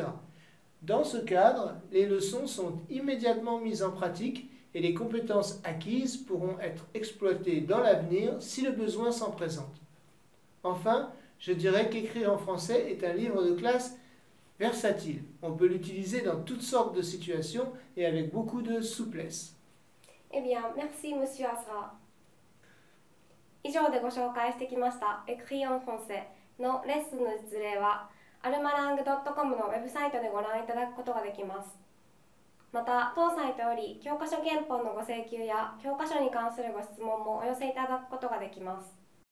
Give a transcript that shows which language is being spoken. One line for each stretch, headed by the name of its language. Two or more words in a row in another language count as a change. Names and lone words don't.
French: Dans ce cadre, les leçons sont immédiatement mises en pratique et les compétences acquises pourront être exploitées dans l'avenir si le besoin s'en présente. Enfin, je dirais qu'écrire en français est un livre de classe versatile. On peut l'utiliser dans toutes sortes de situations et avec beaucoup de souplesse. Eh bien, merci, Monsieur Azra.
Japanese: 以上でご紹介してきましたエクリオンフォンセのレッスンの実例はアルマラング .com のウェブサイトでご覧いただくことができます。また、当サイトより教科書原本のご請求や教科書に関するご質問もお寄せいただくことができます。